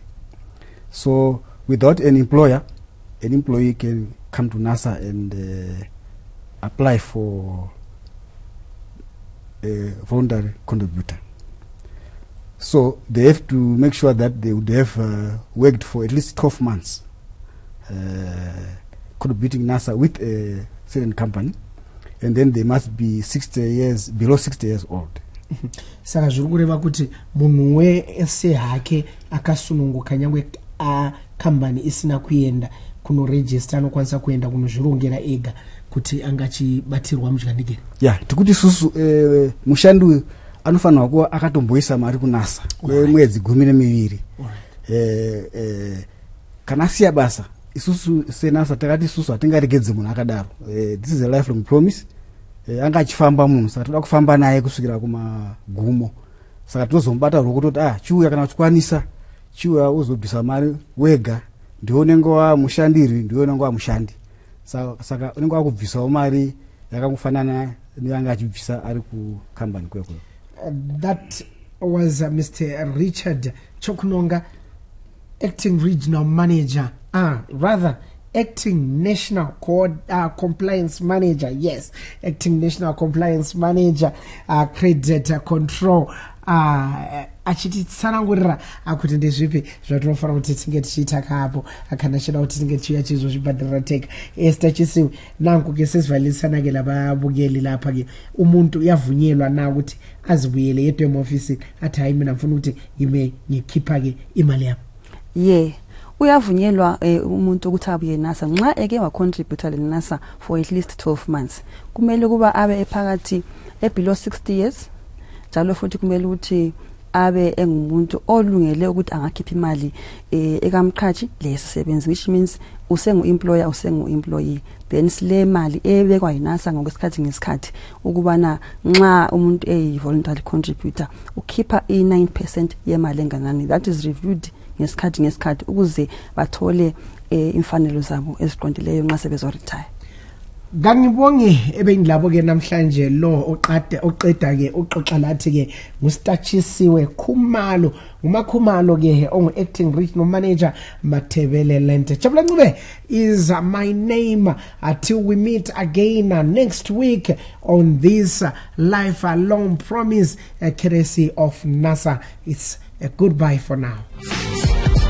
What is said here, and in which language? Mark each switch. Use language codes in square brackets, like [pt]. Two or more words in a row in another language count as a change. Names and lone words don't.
[en] So without an employer, an employee can come to NASA and apply for a voluntary contributor. So they have to make sure that they would have worked for at least 12 months contributing NASA with a certain company, and then they must be below 60 years old. [sn] Saka zvukureva kuti munhu wese hake akasununguka nyangwe a company isina kuenda kuno register anokwanisa kuenda kunozvirongera ega kuti angachibatirwa muchikandike. Yeah, tikuti susu mushandi uyu anofanirwa kuva akatomboisa mari kunasa kwemwedzi 12. Kana asiya basa isusu seNASA takati isusu hatingaregedze munhu akadaro. [en] This is a lifelong promise. [sn] Anga achifamba munhu saka toda kufamba naye kusvikira kumagumo. Saka tozomubata rokutoti chiuya kana uchikwanisa chiuya uzobvisa mari wega, ndiwo unenge wamushandiri, ndiwo unenge wamushandi. Saka unenge wakubvisawo mari yakakufanana neyanga achibvisa ari kucompany kwekwe. [en] That was Mr. Richard Chokunonga, acting regional manager, acting national compliance manager. Yes, acting national compliance manager, credit control. [sn] achiti tsanangurira akuti ndezvipi zvatinofanira kuti tinge tichiita kapo akana chida kuti tinge tichiuya chizozvibhadhirira tega. Esther Chisiwe, [nd] nanku ke sesivalisana ke lababukeli lapha ke umuntu uyavunyelwa na ukuthi azibuyele yedwa emofisini athi hayi mina ngifuna ukuthi ngikhipha ke imali yami. Uyavunyelwa umuntu ukuthi abuye NASA nxa eke wa contributor le NASA [en] for at least 12 months. [nd] Kumele kuba abe ephakathi [en] below 60 years. [nd] Njalo futhi kumele ukuthi abe engumuntu olungele ukuthi angakhipha imali ekamqhathi lesisebenzi, [en] which means [nd] usengu-employer usengu-employee. Then sile mali ebekwa yinasa ngesikhathi ukubana nxa umuntu [en] voluntary contributor [nd] ukhipha 9% yemali enganani. [en] That is reviewed [nd] ngesikhathi ukuze bathole imfanelo zabo eziqondileyo nxa sebezoretire. Ngangibonge ebengilabo ke namhlanje lo oqeda ke uxoxa lathi ke nguStachisiwe Khumalo, ngumakhumalo ke ongu-acting [en] regional manager [nd] Mathebele Lente. [en] Jabula Ncube is my name. Until we meet again next week on this lifelong promise courtesy of NASA. It's a goodbye for now.